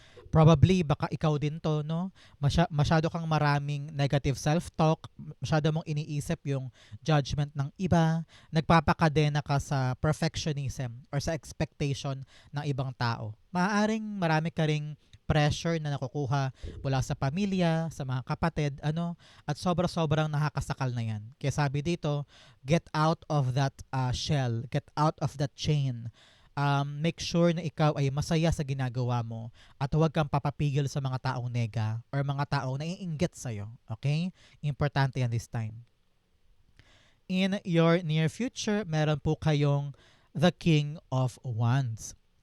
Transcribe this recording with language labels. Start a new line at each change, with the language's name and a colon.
Filipino: Probably, baka ikaw din to, no? Masyado kang maraming negative self-talk, masyado mong iniisip yung judgment ng iba, nagpapakadena ka sa perfectionism or sa expectation ng ibang tao. Maaaring marami ka ring pressure na nakukuha mula sa pamilya, sa mga kapatid, at sobra-sobrang nakakasakal na yan. Kaya sabi dito,
English: get out of that shell, get out of that chain.
Filipino: Make sure na ikaw ay masaya sa ginagawa mo at huwag kang papapigil sa mga taong nega or mga taong naiinggit sa'yo.
English: Okay?
Filipino: Importante yan
English: this time. In your near future,
Filipino: meron po kayong
English: the King of Wands.